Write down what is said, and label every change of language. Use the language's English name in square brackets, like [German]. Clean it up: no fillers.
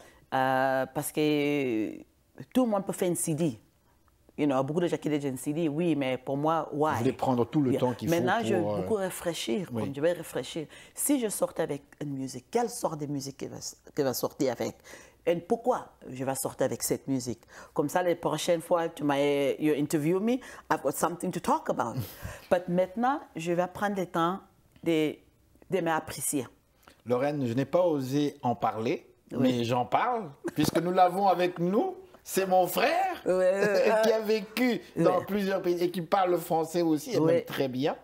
[French] Parce que tout le monde peut faire une CD. [English] You know, [French] beaucoup de gens qui disent un CD, oui, mais pour moi, why? Vous voulez prendre tout le temps qu'il faut Maintenant, pour... je vais beaucoup réfléchir, comme je vais réfléchir. Si je sortais avec une musique, quelle sorte de musique qui va sortir avec? Et pourquoi je vais sortir avec cette musique? Comme ça, les prochaines fois, [English] you interview me, I've got something to talk about. [French] Mais maintenant, je vais prendre le temps de m'apprécier. Lorraine, je n'ai pas osé en parler, mais j'en parle, puisque nous l'avons avec nous. C'est mon frère qui a vécu dans plusieurs pays et qui parle le français aussi, et même très bien.